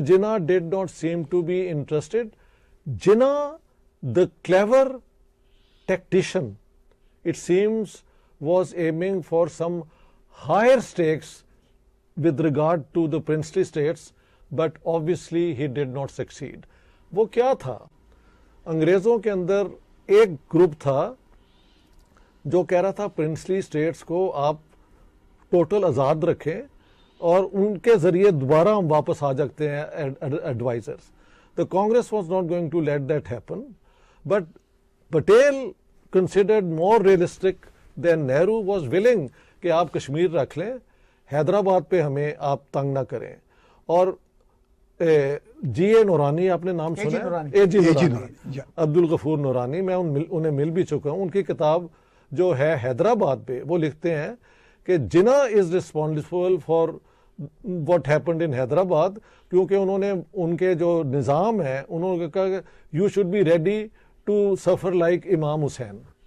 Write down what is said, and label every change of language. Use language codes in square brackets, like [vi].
[en] Jinnah did not seem to be interested. Jinnah, the clever tactician, it seems, was aiming for some higher stakes with regard to the princely states, but obviously he did not succeed. [ur] وہ کیا تھا؟ انگریزوں کے اندر ایک group تھا جو کہہ رہا تھا پرنسلی اسٹیٹس کو آپ ٹوٹل آزاد رکھیں اور ان کے ذریعے دوبارہ ہم واپس آ جاتے ہیں advisers. [en] The Congress was not going to let that happen, but Patel considered more realistic than Nehru was willing [ur] کہ آپ کشمیر رکھ لیں، حیدرآباد پہ ہمیں آپ تنگ نہ کریں. اور جی اے نورانی، آپ نے نام سنا ہے؟ اے جی نورانی، عبد الغفور نورانی، میں انہیں مل بھی چکا ہوں. ان کی کتاب جو ہے حیدرآباد پہ، وہ لکھتے ہیں کہ جناح [en] is responsible for what happened in Hyderabad, [ur] کیونکہ انہوں نے ان کے جو نظام ہے انہوں نے کہا کہ [en] You should be ready to suffer like Imam Hussain.